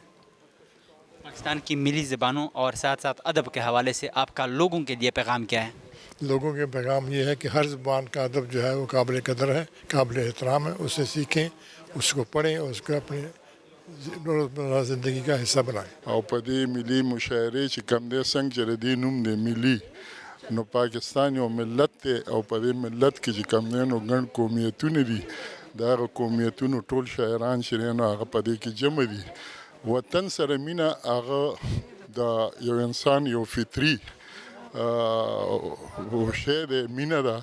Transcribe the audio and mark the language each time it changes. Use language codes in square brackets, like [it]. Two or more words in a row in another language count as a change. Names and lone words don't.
[ur] پاکستان کی ملی زبانوں اور ساتھ ساتھ ادب کے حوالے سے آپ کا لوگوں کے لیے پیغام کیا ہے؟ لوگوں کے پیغام یہ ہے کہ ہر زبان کا ادب جو ہے وہ قابل قدر ہے، قابل احترام ہے. اسے سیکھیں، اس کو پڑھیں اور اس کو اپنے روزمرہ زندگی کا حصہ بنائیں. [ps] او په دې ملي مشاعرې چې کوم دی څنګه چې د دې نوم دی ملي، نو پاکستان یو ملت دی او په دې ملت کې چې کوم دی نو ګڼ قومیتونه دي، د هغه قومیتونو ټول شاعران چې دی نو هغه په دې کې جمع دي. وطن سره مینه هغه د یو انسان یو فطري شی دی، مینه ده.